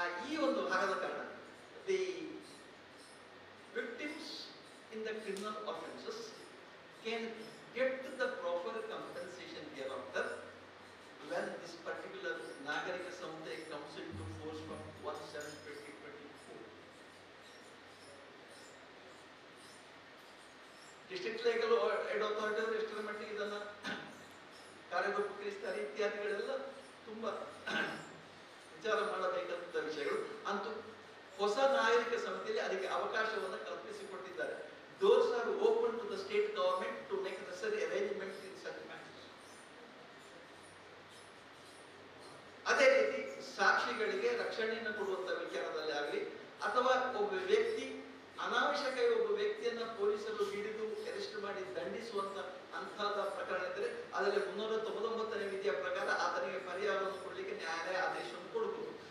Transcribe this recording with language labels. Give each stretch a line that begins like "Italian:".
Kannada: ಈ ಒಂದು ಭಾಗದ ಕಾರಣ
English: The victims in the criminal offences can get the proper compensation hereafter when this particular Nagarika Samudaya comes into force from 1/7/2024.
Kannada: District legal aid authority ಅವರು ಎಷ್ಟರ ಮಟ್ಟಿಗೆ ಇದನ್ನ ಕಾರ್ಯರೂಪಗೊಳಿಸ್ತಾರೆ ಇತ್ಯಾದಿಗಳೆಲ್ಲ ತುಂಬಾ ವಿಚಾರ ಮಾಡಬೇಕಾದಂತ ವಿಷಯಗಳು. ಅಂತೂ ಹೊಸ ನಾಗರಿಕ ಸಮಿತಿಯಲ್ಲಿ ಅದಕ್ಕೆ ಅವಕಾಶವನ್ನು ಕಲ್ಪಿಸಿಕೊಟ್ಟಿದ್ದಾರೆ.
English: Doors are open to the state government to make necessary arrangements in such matters.
Kannada: ಅದೇ ರೀತಿ ಸಾಕ್ಷಿಗಳಿಗೆ ರಕ್ಷಣೆಯನ್ನು ಕೊಡುವಂತ ವಿಚಾರದಲ್ಲಿ ಆಗಲಿ, ಅಥವಾ ಒಬ್ಬ ವ್ಯಕ್ತಿ ಅನಾವಶ್ಯಕವಾಗಿ ಒಬ್ಬ ವ್ಯಕ್ತಿಯನ್ನ ಪೊಲೀಸರು ಹಿಡಿದು ಅರೆಸ್ಟ್ ಮಾಡಿ ದಂಡಿಸುವಂತ ಅಂತಹದ ಪ್ರಕರಣ ಇದ್ದರೆ ಅದರಲ್ಲಿ 399ನೇ ವಿಧಿಯ ಪ್ರಕಾರ ಆತನಿಗೆ ಪರಿಹಾರವನ್ನು ಕೊಡಲಿಕ್ಕೆ ನ್ಯಾಯಾಲಯ ಆದೇಶವನ್ನು ಕೊಡಬಹುದು.